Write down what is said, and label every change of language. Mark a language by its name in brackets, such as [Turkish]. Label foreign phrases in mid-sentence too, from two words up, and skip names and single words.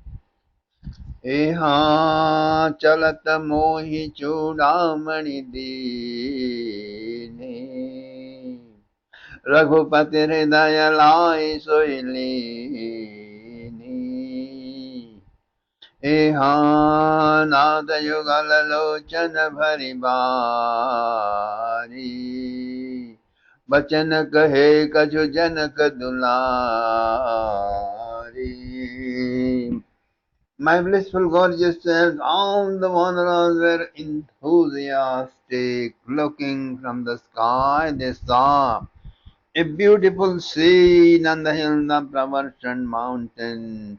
[Awadhi] यहाँ चलत मोहि चूड़ामणि दीने रघुपति हृदय लाइ सोइ लीनी यहाँ नाद युगल लोचन भरि बारी बचन कहे कछु जनक दुलारी [English] My blissful gorgeous self, all the wanderers were enthusiastic. Looking from the sky, they saw a beautiful scene on the hill of Pravarsan mountain.